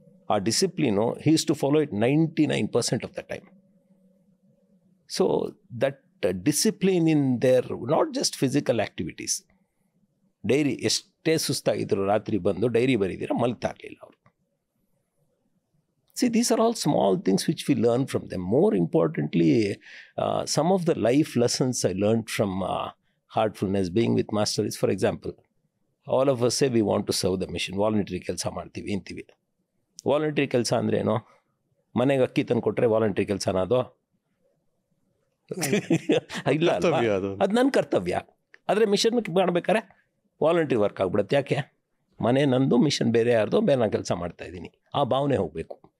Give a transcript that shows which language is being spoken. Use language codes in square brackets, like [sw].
[en] ಆ discipline he use to follow it 99% of the time. So that discipline in their not just physical activities, [kn] dairy ಎಷ್ಟೇ ಸುಸ್ತಾಗಿದ್ರು ರಾತ್ರಿ ಬಂದು dairy ಬರೀದಿರ Malta ಇರಲಿಲ್ಲ ಅವರು. [en] See, these are all small things which we learn from them. More importantly, some of the life lessons I learned from heartfulness being with master is, for example, all of us say we want to serve the mission, [kn] voluntary ಕೆಲಸ ಮಾಡ್ತೀವಿ ಅಂತೀವಿ. Voluntary ಕೆಲಸ ಅಂದ್ರೇನು? ಮನೆಗೆ ಅಕ್ಕಿ ತಂದು ಕೊಟ್ಟರೆ voluntary ಕೆಲಸನ ಅದು? ಇಲ್ಲ, ಅದು ನನ್ನ ಕರ್ತವ್ಯ. ಆದರೆ ಮಿಷನ್ ಮಾಡ್ಬೇಕಾರೆ ವಾಲಂಟ್ರಿ ವರ್ಕ್ ಆಗ್ಬಿಡುತ್ತೆ. ಯಾಕೆ? ಮನೆ ನಂದು, ಮಿಷನ್ ಬೇರೆ ಯಾರ್ದು, ಬೇರೆ ನಾನು ಕೆಲಸ ಮಾಡ್ತಾಯಿದ್ದೀನಿ. ಆ ಭಾವನೆ ಹೋಗಬೇಕು.